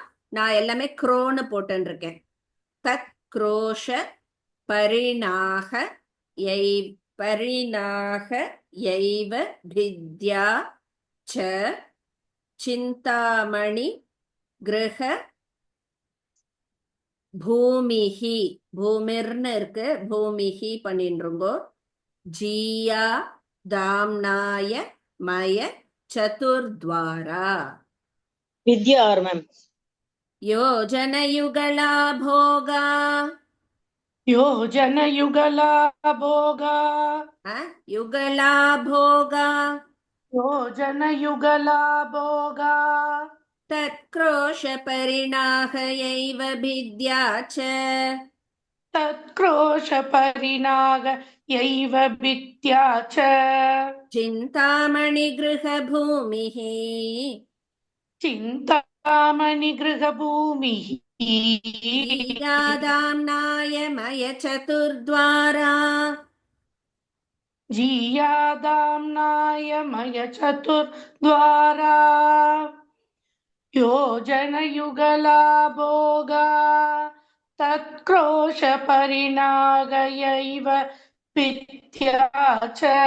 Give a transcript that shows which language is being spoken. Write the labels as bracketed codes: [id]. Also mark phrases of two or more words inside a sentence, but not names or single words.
[ta] நான் எல்லாமே குரோன்னு போட்டுன்னு இருக்கேன். [sa] तत् क्रोश परिणाग यैव विद्या च चिन्तामणि गृह भूमिः. [ta] பூமிர்னு இருக்கு, பூமிஹி பண்ணின்றுங்கோ. [sa] जीया दाम्नाय मय चतुर्द्वारा. [ta] வித்யா ஆர் மேம்? [sa] योजन युगला भोगा. योजन युगला भोगा युगला भोगा योजन युगला भोगा तत्क्रोश परिणागयैव विद्या च तत्क्रोश परिणाग यैव विद्या च चिन्तामणि गृह भूमिः. चिन्तामणि गृहभूमिः जीयादाम्नाय मय चतुर्द्वारा. जीयादाम्नाय मय चतुर्द्वारा योजनयुगला भोगा तत्क्रोश परिणागयैव विद्या च